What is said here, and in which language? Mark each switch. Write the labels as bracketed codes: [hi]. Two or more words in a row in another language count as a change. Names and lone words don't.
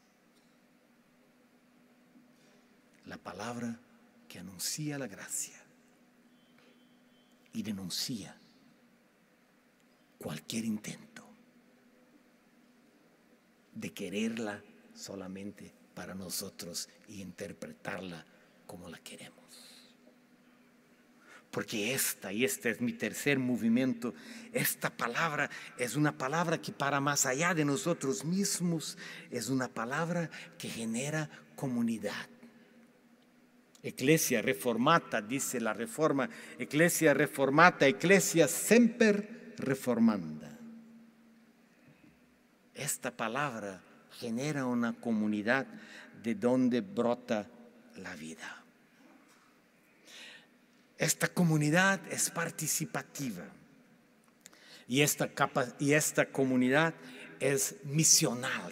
[es] La palabra que anuncia la gracia y denuncia cualquier intento de quererla solamente para nosotros y interpretarla como la queremos. Porque y este es mi tercer movimiento, esta palabra es una palabra que para más allá de nosotros mismos, es una palabra que genera comunidad. [la] Ecclesia reformata, [es] dice la Reforma, [la] Ecclesia reformata, Ecclesia semper reformanda. [es] Esta palabra genera una comunidad de donde brota la vida. Esta comunidad es participativa y esta comunidad es misional,